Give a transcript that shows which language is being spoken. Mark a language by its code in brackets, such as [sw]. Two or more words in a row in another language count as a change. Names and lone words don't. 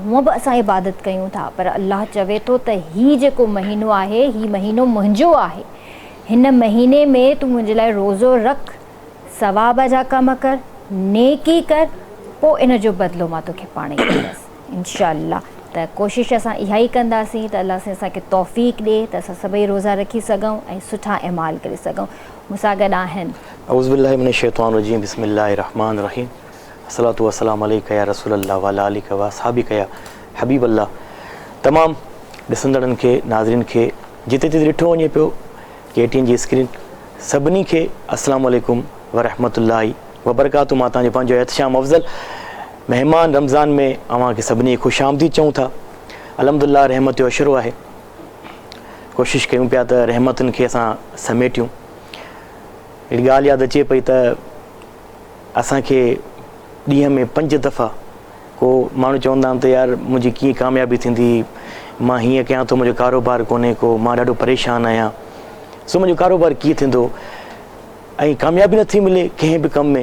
[sd] हूअं बि असां इबादत कयूं था, पर अल्लाह चवे थो त ही जेको महीनो आहे, ही महीनो मुंहिंजो आहे, हिन महीने में तूं मुंहिंजे लाइ रोज़ो रख, सवाब जा कम कर, नेकी कर, पोइ इन जो बदिलो मां तोखे पाण ई कंदसि [ar] إن شاء الله. [sd] त कोशिशि असां इहा ई कंदासीं त अल्लाह सां असांखे तौफ़ीक़ ॾिए त असां सभई रोज़ा रखी सघूं ऐं सुठा अमाल करे सघूं। मूंसां गॾु आहिनि [ar] أعوذ بالله من الشيطان الرجيم، بسم الله الرحمن الرحيم، الصلاة والسلام عليك يا رسول الله وعلى آلك وأصحابك يا حبيب الله. [sd] तमामु ॾिसंदड़नि खे, नाज़रीन खे, जिते जिते ॾिठो वञे पियो KTN जी स्क्रीन, सभिनी खे [ar] السلام عليكم ورحمة الله وبركاته. [sd] मां तव्हांजो पंहिंजो एहतशाम अफ़ज़ल महिमान रमज़ान में अव्हांखे सभिनी ख़ुशि आमदीद चऊं था। अलहमदुलिल्लाह, रहमत जो अशरो आहे, कोशिशि कयूं पिया त रहमतुनि खे असां समेटियूं। अहिड़ी ॻाल्हि यादि अचे पई त असांखे ॾींहं में 5 दफ़ा को माण्हू चवंदा आहिनि त यार मुंहिंजी कीअं कामयाबी थींदी, मां हीअं कयां थो, मुंहिंजो कारोबार कोन्हे को, मां ॾाढो परेशान आहियां, सो मुंहिंजो कारोबार कीअं थींदो, ऐं कामयाबी नथी मिले कंहिं बि कम में।